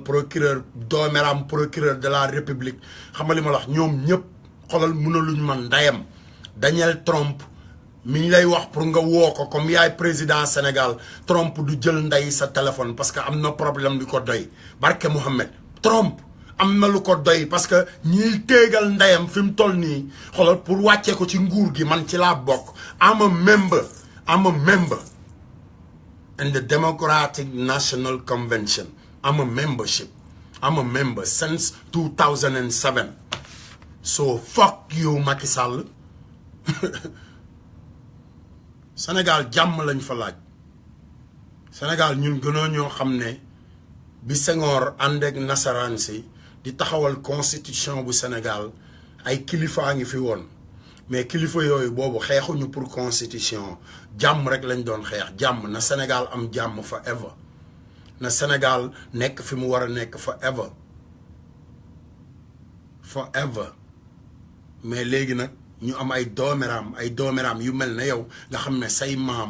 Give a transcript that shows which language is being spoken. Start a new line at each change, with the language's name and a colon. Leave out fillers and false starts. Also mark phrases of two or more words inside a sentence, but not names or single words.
Wolof: procureur dooméram
French: procureur de la république
Wolof: xam nga li ma la wax ñoom ñëpp xolal mënaluñ man ndeyam Daniel Trump mi ñu lay wax pour nga woo ko comme yaay président Sénégal Trump du jël ndey sa téléphone
French: parce que
Wolof: am na problème lu ko doy barke Mohamed Trump am na lu ko doy parce que ñiy téegal ndeyam fi mu toll nii xoolal pour wàccee ko ci nguur gi man ci laa bokk
English: I'm a member in the Democratic National Convention I'm a member since 2007 so fuck you Macky Sall
Wolof: Sénégal jàmm lañ fa laaj Sénégal ñun gënoo ñoo xam ne bi Senghor ànd ak nasaraan si di taxawal constitution bu Sénégal ay kilifa ngi fi woon mais kilifa yooyu boobu xeexuñu pour constitution jàmm rek lañ doon xeex jàmm na Sénégal am jàmm forever na Sénégal nekk fi mu war a nekk forever mais léegi nag ñu am ay doomeraam yu mel ne yow nga xam ne say